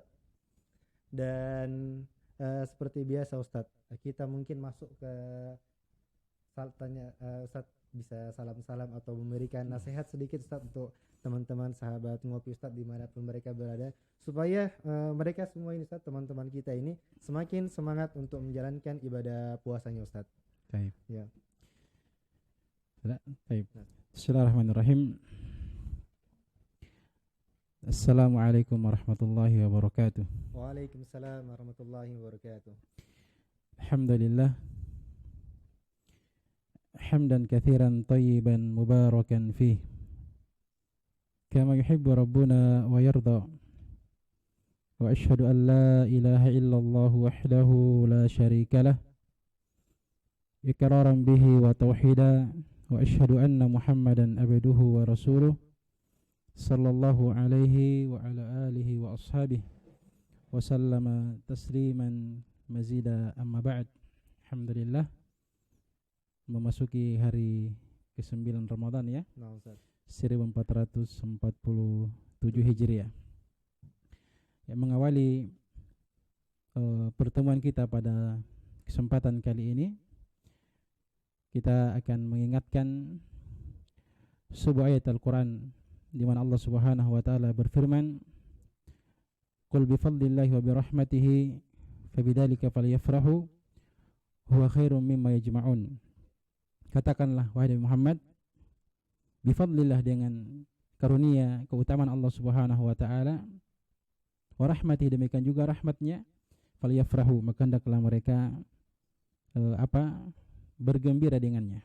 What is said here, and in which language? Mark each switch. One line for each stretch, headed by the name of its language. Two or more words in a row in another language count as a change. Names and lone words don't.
Indonesian: Dan seperti biasa Ustadz, kita mungkin masuk ke tanya, Ustadz bisa salam-salam atau memberikan nasihat sedikit Ustadz untuk teman-teman sahabat ngopi Ustadz dimanapun mereka berada, supaya mereka semua ini Ustadz, teman-teman kita ini semakin semangat untuk menjalankan ibadah puasanya Ustadz. Baik. Ya. Baik.
Arabic: بسم الله الرحمن الرحيم. السلام عليكم ورحمة الله وبركاته. وعليكم السلام ورحمة الله وبركاته. الحمد لله. حمدا كثيرا طيبا مباركا فيه. كما يحب ربنا ويرضى. وأشهد أن لا إله إلا الله وحده لا شريك له. إقرارا به وتوحيدا. وأشهد أن محمدا عبده ورسوله. صلى الله عليه وعلى آله وأصحابه. وسلم تسليما مزيدا أما بعد. الحمد لله.
Indonesian: Memasuki hari ke-9 Ramadan ya. Nah, Ustaz. 1447 Hijriah. Yang mengawali pertemuan kita pada kesempatan kali ini, kita akan mengingatkan sebuah ayat Al-Quran di mana Allah
Arabic: سبحانه وتعالى
Indonesian: berfirman,
Arabic: "قل بفضل الله وبرحمته فبذلك فليفرحوا هو خير مما يجمعون."
Indonesian: Katakanlah wahai Muhammad, bifadlillah dengan karunia keutamaan Allah
Arabic: سبحانه وتعالى, ورحمته
Indonesian: demikian juga rahmatnya, falyafrahu maka hendaklah mereka bergembira dengannya.